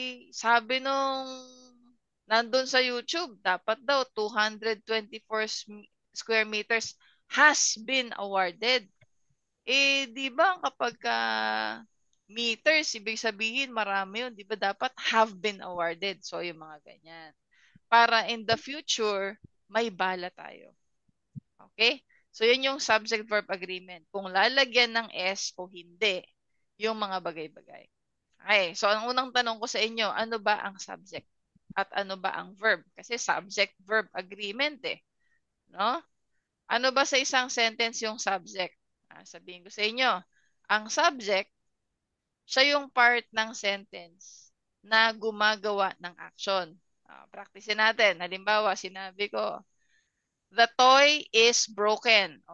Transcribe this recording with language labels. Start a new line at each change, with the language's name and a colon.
Filipino: Sabi nung nandun sa YouTube, dapat daw
English: 224 square meters has been awarded.
Filipino: Di ba kapag meters, ibig sabihin marami yun. Di ba dapat
English: have been awarded?
Filipino: So, yung mga ganyan. Para in the future, may bala tayo. Okay? So, yun yung subject-verb agreement. Kung lalagyan ng S o hindi, yung mga bagay-bagay. Okay, so ang unang tanong ko sa inyo, ano ba ang subject? At ano ba ang verb? Kasi subject-verb agreement eh. No? Ano ba sa isang sentence yung subject? Sabihin ko sa inyo, ang subject, siya yung part ng sentence na gumagawa ng action. Practice natin. Halimbawa, sinabi ko,
English: the toy is broken.